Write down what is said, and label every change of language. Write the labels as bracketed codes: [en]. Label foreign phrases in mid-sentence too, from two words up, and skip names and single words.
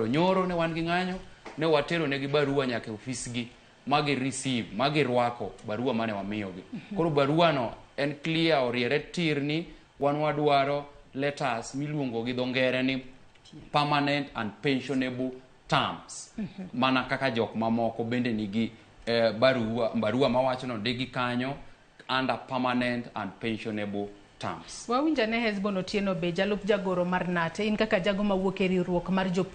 [luo] Nyoro ne wan gi ng'anyo, ne watero ne gi barua nyaka ofisgi, magi receive, magi rwako barua mane wamiyogi. Koro barua no en clear, oriere tir ni wan wadwaro letters miluongo gi dho ngere ni [en] permanent and pensionable terms. [luo] Mana kaka jok mamoko bende nigi barua mawacho no digi kanyo [en] under permanent and pensionable terms. [luo] Wawinja ne Hesbon Otieno be jalup jagoro mar Nate, in kaka jago mawuok e riwruok mar